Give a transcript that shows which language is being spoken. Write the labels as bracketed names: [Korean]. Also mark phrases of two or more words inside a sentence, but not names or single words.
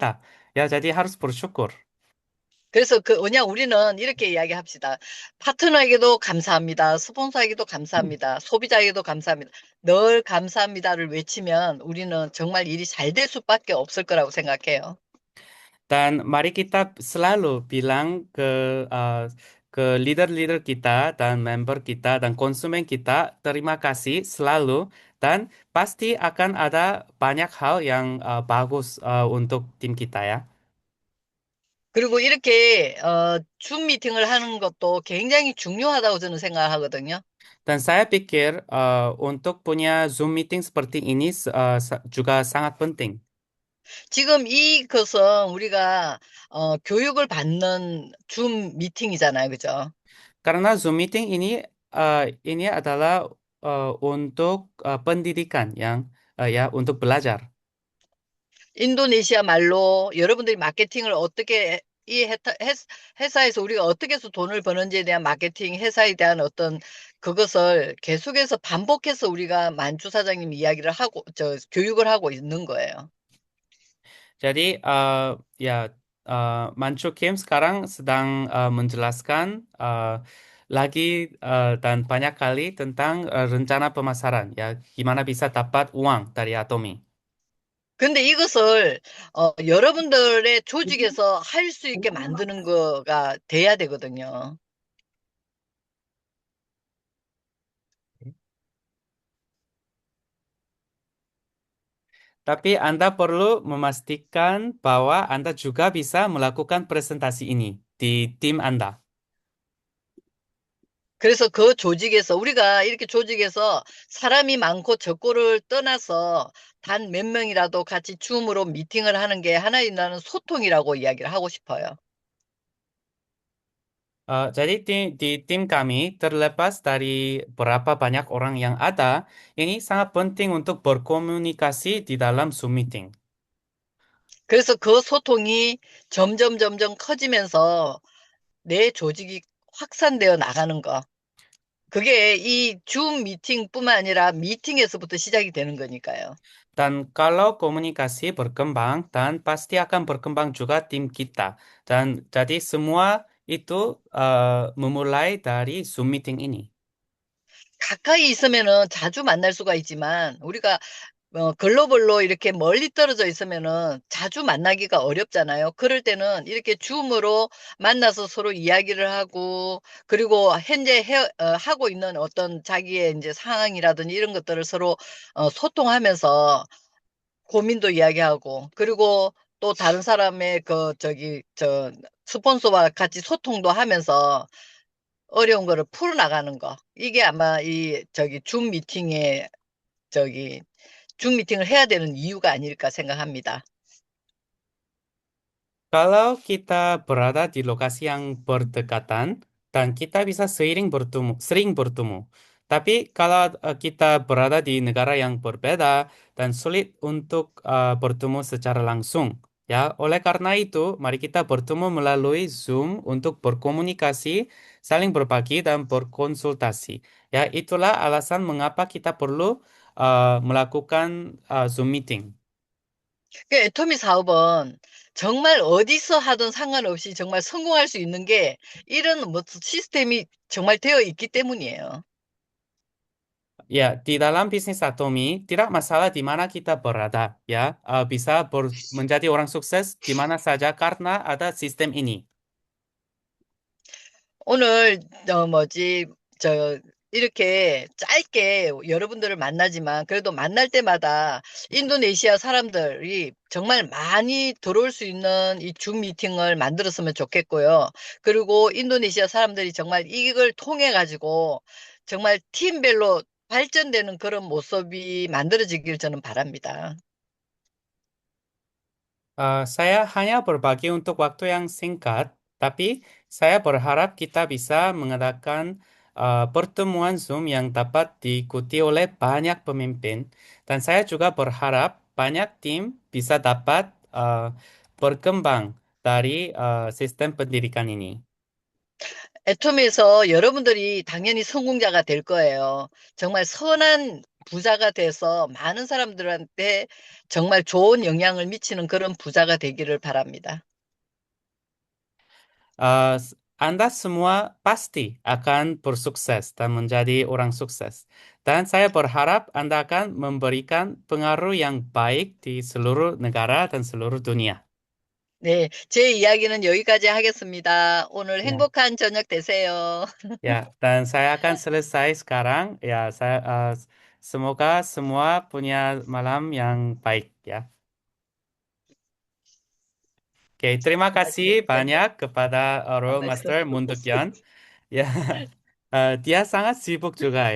[Indonesian] Ya, jadi harus bersyukur. [Korean] 그래서 우리는 이렇게 이야기합시다. 파트너에게도 감사합니다. 스폰서에게도 감사합니다. 소비자에게도 감사합니다. 늘 감사합니다를 외치면 우리는 정말 일이 잘 될 수밖에 없을 거라고 생각해요. [Indonesian] Dan mari kita selalu bilang ke leader-leader kita dan member kita dan konsumen kita terima kasih selalu dan pasti akan ada banyak hal yang bagus untuk tim kita ya. [Korean] 그리고 이렇게 줌 미팅을 하는 것도 굉장히 중요하다고 저는 생각하거든요. [Indonesian] Dan saya pikir untuk punya Zoom meeting seperti ini juga sangat penting. [Korean] 지금 이것은 우리가 교육을 받는 줌 미팅이잖아요. 그죠? [Indonesian] Karena Zoom meeting ini adalah untuk pendidikan yang ya untuk belajar. [Korean] 인도네시아 말로 여러분들이 마케팅을 어떻게 회사에서 우리가 어떻게 해서 돈을 버는지에 대한 마케팅, 회사에 대한 어떤 그것을 계속해서 반복해서 우리가 만주 사장님 이야기를 하고, 교육을 하고 있는 거예요. [Indonesian] Jadi ya Manchu Kim sekarang sedang menjelaskan lagi dan banyak kali tentang rencana pemasaran, ya, gimana bisa dapat uang dari Atomi. [Korean] 근데 이것을 여러분들의 조직에서 할 수 있게 만드는 거가 돼야 되거든요. [Indonesian] Tapi Anda perlu memastikan bahwa Anda juga bisa melakukan presentasi ini di tim Anda. [Korean] 그래서 그 조직에서 우리가 이렇게 조직에서 사람이 많고 적고를 떠나서 단 몇 명이라도 같이 줌으로 미팅을 하는 게 하나의 나는 소통이라고 이야기를 하고 싶어요. [Indonesian] Jadi di tim kami, terlepas dari berapa banyak orang yang ada, ini sangat penting untuk berkomunikasi di dalam Zoom meeting. [Korean] 그래서 그 소통이 점점 커지면서 내 조직이 확산되어 나가는 거. 그게 이 줌 미팅뿐만 아니라 미팅에서부터 시작이 되는 거니까요. [Indonesian] Dan kalau komunikasi berkembang, dan pasti akan berkembang juga tim kita. Dan jadi semua itu memulai dari Zoom meeting ini. [Korean] 가까이 있으면은 자주 만날 수가 있지만 우리가 글로벌로 이렇게 멀리 떨어져 있으면은 자주 만나기가 어렵잖아요. 그럴 때는 이렇게 줌으로 만나서 서로 이야기를 하고, 그리고 현재 하고 있는 어떤 자기의 이제 상황이라든지 이런 것들을 서로 소통하면서 고민도 이야기하고, 그리고 또 다른 사람의 스폰서와 같이 소통도 하면서 어려운 거를 풀어나가는 거. 이게 아마 저기, 줌 미팅을 해야 되는 이유가 아닐까 생각합니다. [Indonesian] Kalau kita berada di lokasi yang berdekatan dan kita bisa sering bertemu. Tapi kalau kita berada di negara yang berbeda dan sulit untuk bertemu secara langsung, ya, oleh karena itu, mari kita bertemu melalui Zoom untuk berkomunikasi, saling berbagi dan berkonsultasi. Ya, itulah alasan mengapa kita perlu melakukan Zoom meeting. [Korean] 그 애터미 사업은 정말 어디서 하든 상관없이 정말 성공할 수 있는 게 이런 뭐 시스템이 정말 되어 있기 때문이에요. [Indonesian] Ya, di dalam bisnis Atomi tidak masalah di mana kita berada, ya. Bisa menjadi orang sukses di mana saja karena ada sistem ini. [Korean] 오늘 이렇게 짧게 여러분들을 만나지만 그래도 만날 때마다 인도네시아 사람들이 정말 많이 들어올 수 있는 이 줌 미팅을 만들었으면 좋겠고요. 그리고 인도네시아 사람들이 정말 이걸 통해 가지고 정말 팀별로 발전되는 그런 모습이 만들어지길 저는 바랍니다. [Indonesian] Saya hanya berbagi untuk waktu yang singkat, tapi saya berharap kita bisa mengadakan pertemuan Zoom yang dapat diikuti oleh banyak pemimpin, dan saya juga berharap banyak tim bisa dapat berkembang dari sistem pendidikan ini. [Korean] 애톰에서 여러분들이 당연히 성공자가 될 거예요. 정말 선한 부자가 돼서 많은 사람들한테 정말 좋은 영향을 미치는 그런 부자가 되기를 바랍니다. [Indonesian] Anda semua pasti akan bersukses dan menjadi orang sukses. Dan saya berharap Anda akan memberikan pengaruh yang baik di seluruh negara dan seluruh dunia. [Korean] 네, 제 이야기는 여기까지 하겠습니다. 오늘 [Indonesian] Ya, [Korean] 행복한 저녁 되세요. [Indonesian] ya. Dan saya akan selesai sekarang. Ya, semoga semua punya malam yang baik. Ya. Oke, terima kasih banyak kepada Royal [Korean] 말씀. [Indonesian] Master Mundukyan. Ya, dia sangat sibuk juga ya.